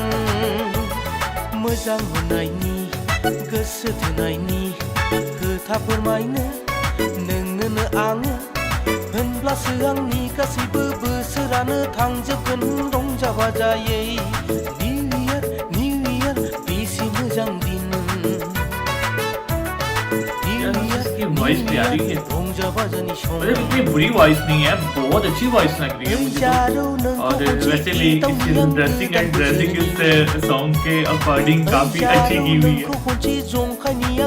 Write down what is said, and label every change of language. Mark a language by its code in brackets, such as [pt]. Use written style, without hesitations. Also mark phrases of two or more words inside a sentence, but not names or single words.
[brx] मोजां मोननायनि गोसो थोनायनि खोथा फोरमायनो नोंनोनो आङो होनब्लासो आंनि गासैबो बोसोरानो थांजोबगोन रंजा बाजायै। [en] new year [brx] बेसे मोजां दिन। [hi] वॉइस प्यारी है, [brx] रंजा बाजानि सम। [hi] मतलब इतनी बुरी वॉइस नहीं है, बहुत अच्छी वॉइस लग रही है मुझे तो। और वैसे भी इसकी [en] dressing and dressing [hi] इस सॉन्ग के अकॉर्डिंग काफी अच्छी की हुई है।